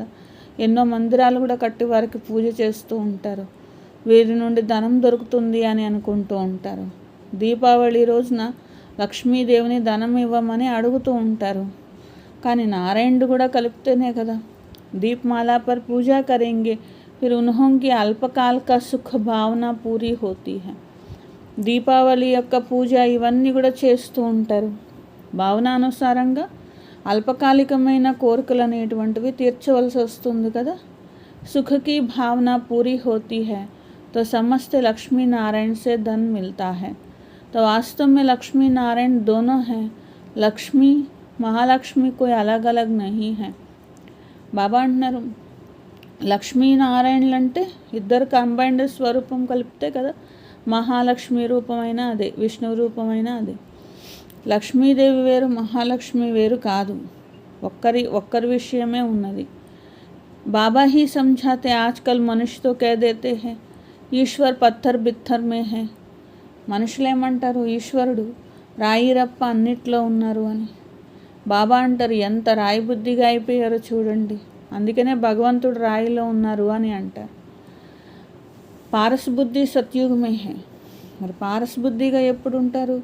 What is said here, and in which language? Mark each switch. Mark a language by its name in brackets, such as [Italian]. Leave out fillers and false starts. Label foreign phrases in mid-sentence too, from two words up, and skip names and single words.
[Telugu] ఎన్నో మందిరాలు కూడా కట్టి వారికి పూజ చేస్తూ ఉంటారు. వీరి నుండి ధనం దొరుకుతుంది అని అనుకుంటూ ఉంటారు. దీపావళి రోజున లక్ష్మీదేవిని ధనం ఇవ్వమని అడుగుతూ ఉంటారు. కానీ నారాయణుడు కూడా కలిపితేనే కదా. [Hindi] दीपमाला पर पूजा करेंगे, फिर उनकी अल्पकाल का सुख भावना पूरी होती है. [Telugu] దీపావళి యొక్క పూజ ఇవన్నీ కూడా చేస్తూ ఉంటారు. భావనానుసారంగా అల్పకాలికమైన కోరికలు అనేటువంటివి తీర్చవలసి వస్తుంది కదా. [Hindi] सुख की भावना पूरी होती है तो समस्त लक्ष्मी नारायण से धन मिलता है. तो वास्तव में लक्ष्मी नारायण दोनों हैं. లక్ష్మి మహాలక్ష్మి कोई अलग अलग नहीं है. [Telugu] బాబా అంటున్నారు లక్ష్మీనారాయణలు అంటే ఇద్దరు కంబైన్డ్ స్వరూపం కలిపితే కదా మహాలక్ష్మి రూపమైన అదే, విష్ణు రూపమైన అదే. లక్ష్మీదేవి వేరు, మహాలక్ష్మి వేరు కాదు, ఒక్కరి విషయమే ఉన్నది. [Hindi] बाबा ही समझाते आजकल मनुष्य तो कह देते हैं ईश्वर पत्थर बित्थर में है. [Telugu] మనుషులు ఏమంటారు? ఈశ్వరుడు రాయి రప్ప అన్నిట్లో ఉన్నారు అని. బాబా అంటారు ఎంత రాయి బుద్ధిగా అయిపోయారో చూడండి, అందుకనే భగవంతుడు రాయిలో ఉన్నారు అని అంటారు. [Hindi] पारस बुद्धि सतयुग में है. [Telugu] మరి పారస్ బుద్ధిగా ఎప్పుడు ఉంటారు?